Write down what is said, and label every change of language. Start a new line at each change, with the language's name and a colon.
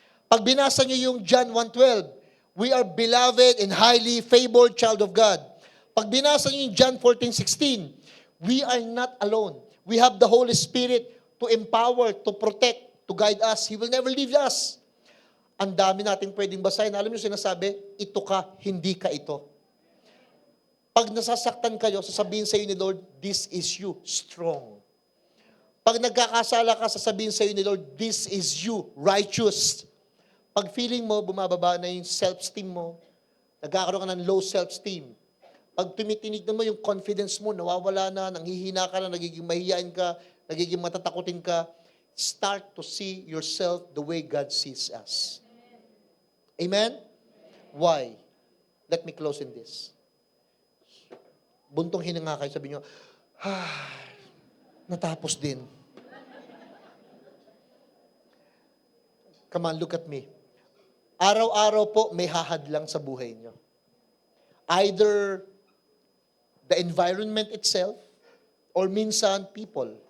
Filipino: Pag binasa niyo yung
English: John 1:12, we are beloved and highly favored child of God.
Filipino: Pag binasa niyo yung
English: John 14:16, we are not alone. We have the Holy Spirit to empower, to protect, to guide us. He will never leave us.
Filipino: Ang dami nating pwedeng basahin. Alam niyo sinasabi, ito ka, hindi ka ito. Pag nasasaktan kayo, sasabihin sa iyo ni Lord,
English: this is you, strong.
Filipino: Pag nagkakasala ka, sasabihin sa iyo ni Lord,
English: this is you, righteous.
Filipino: Pag feeling mo, bumababa na yung self-esteem mo, nagkakaroon ka ng low self-esteem. Pag tumitinignan mo yung confidence mo, nawawala na, nanghihina ka na, nagiging mahihiyain ka, nagiging matatakutin ka,
English: start to see yourself the way God sees us. Amen? Why? Let me close in this.
Filipino: Buntong hininga kayo, sabi nyo, natapos din.
English: Come on, look at me.
Filipino: Araw-araw po may hahadlang sa buhay nyo.
English: Either the environment itself, or minsan people.